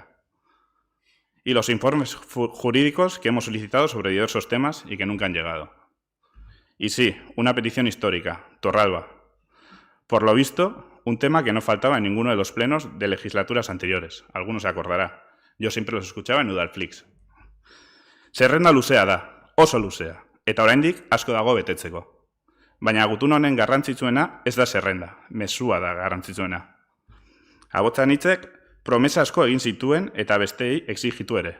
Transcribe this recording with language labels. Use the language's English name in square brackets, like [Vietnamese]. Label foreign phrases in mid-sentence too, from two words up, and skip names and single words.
[Spanish] Y los informes jurídicos que hemos solicitado sobre diversos temas y que nunca han llegado. Y sí, una petición histórica, Torralba. Por lo visto, un tema que no faltaba en ninguno de los plenos de legislaturas anteriores. Alguno se acordará. Yo siempre los escuchaba en Udalflix. [Basque] Zerrenda luzea da, oso luzea, eta oraindik asko dago betetzeko. Baina gutun honen garrantzitsuena ez da zerrenda, mezua da garrantzitsuena. Abotzan hitzek promesa asko egin zituen eta besteei exigitu ere.